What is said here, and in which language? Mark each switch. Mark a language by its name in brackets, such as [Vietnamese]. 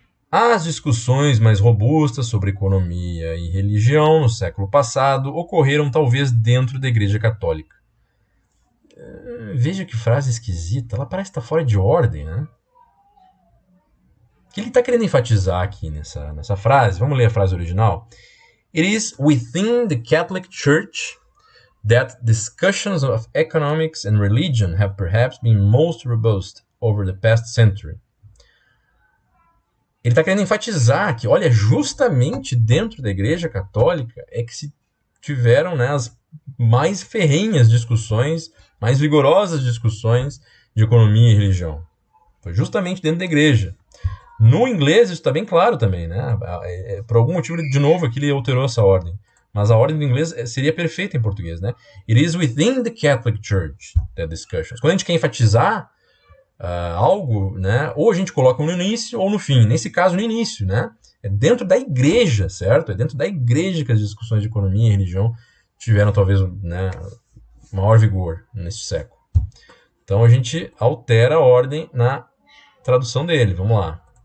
[Portuguese] As discussões mais robustas sobre economia e religião no século passado ocorreram talvez dentro da Igreja Católica. Veja que frase esquisita, ela parece estar fora de ordem, né? O que ele está querendo enfatizar aqui nessa frase? Vamos ler a frase original? [English] It is within the Catholic Church that discussions of economics and religion have perhaps been most robust over the past century. [Portuguese] Ele está querendo enfatizar que, olha, justamente dentro da Igreja Católica é que se tiveram, né, as mais ferrenhas discussões, mais vigorosas discussões de economia e religião. Foi justamente dentro da Igreja. No inglês isso está bem claro também, né? Por algum motivo, de novo, aqui ele alterou essa ordem. Mas a ordem do inglês seria perfeita em português, né? [English] It is within the Catholic Church that discussions. [Portuguese] Quando a gente quer enfatizar algo, né? Ou a gente coloca no início ou no fim. Nesse caso, no início, né? É dentro da igreja, certo? É dentro da igreja que as discussões de economia e religião tiveram, talvez, né, maior vigor nesse século. Então a gente altera a ordem na tradução dele. Vamos lá.